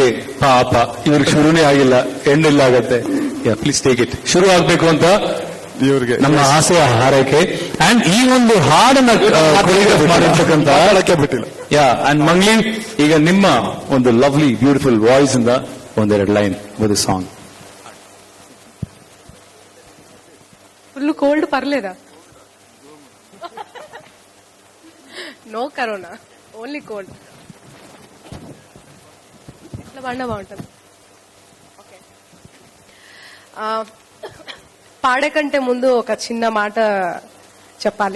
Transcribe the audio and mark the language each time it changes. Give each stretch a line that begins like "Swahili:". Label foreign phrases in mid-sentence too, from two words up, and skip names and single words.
Kannada: ಪಾಪ ಇವ್ರಿಗೆ ಶುರುನೇ ಆಗಿಲ್ಲ, ಎಂಡಿಲ್ಲ ಆಗತ್ತೆ.
English: ya, please take it.
Kannada: ಶುರು ಆಗ್ಬೇಕು ಅಂತ ಇವ್ರಿಗೆ ನಮ್ಮ ಆಸೆಯ ಹಾರೈಕೆ. ಅಂಡ್ ಈ ಒಂದು ಹಾಡನ್ನ ಮಾಡಿರ್ತಕ್ಕಂತ ಮಾತಾಡಕ್ಕೆ ಬಿಟ್ಟಿಲ್ಲ. ಯಾ, ಅಂಡ್ ಮಂಗ್ಲಿ, ಈಗ ನಿಮ್ಮ ಒಂದು
English: lovely beautiful voice
Kannada: ಇಂದ ಒಂದೆರಡು
English: line with song. full cold
Telugu: పర్లేదా?
English: no corona, only cold.
Telugu: ఇట్లా బండ బాగుంటుంది. ఓకే, పాడే కంటే ముందు ఒక చిన్న మాట చెప్పాలి.